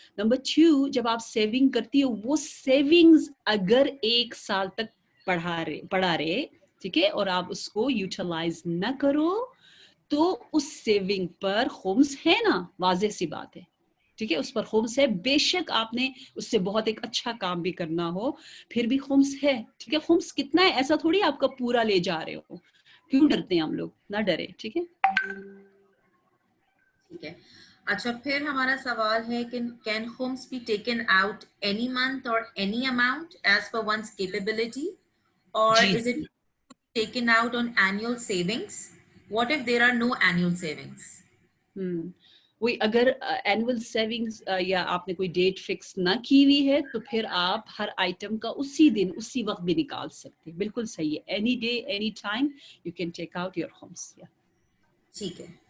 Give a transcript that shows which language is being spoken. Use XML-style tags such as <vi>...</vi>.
<ur>Number 2, جب آپ saving کرتی ہو, وہ سیونگز اگر 1 سال تک پڑھا رہے, ٹھیک ہے, اور آپ اس کو یوٹیلائز نہ کرو تو اس سیونگ پر خمس ہے نا, واضح سی بات ہے, ٹھیک ہے, اس پر خمس ہے, بے شک آپ نے اس سے بہت ایک اچھا کام بھی کرنا ہو پھر بھی خمس ہے, ٹھیک ہے. خمس کتنا ہے ایسا تھوڑی آپ کا پورا لے جا رہے ہو, کیوں ڈرتے ہیں ہم لوگ, نہ ڈرے, ٹھیک ہے. ٹھیک ہے. اچھا, پھر ہمارا سوال ہے کہ</ur> <en>can homes be taken out any month or any amount as per one's capability, or</en> <ur>جی</ur> <en>is it</en> <ur>جی</ur> <en>taken out on annual savings? What if there are no annual savings?</en> <ur>وہی, اگر annual savings یا آپ نے کوئی date fix نہ کی ہوئی ہے تو پھر آپ ہر آئٹم کا اسی دن اسی وقت بھی نکال سکتے ہیں, بالکل صحیح ہے,</ur> <en>Any day any time you can take out your homes.</en> <ur>ٹھیک ہے.</ur>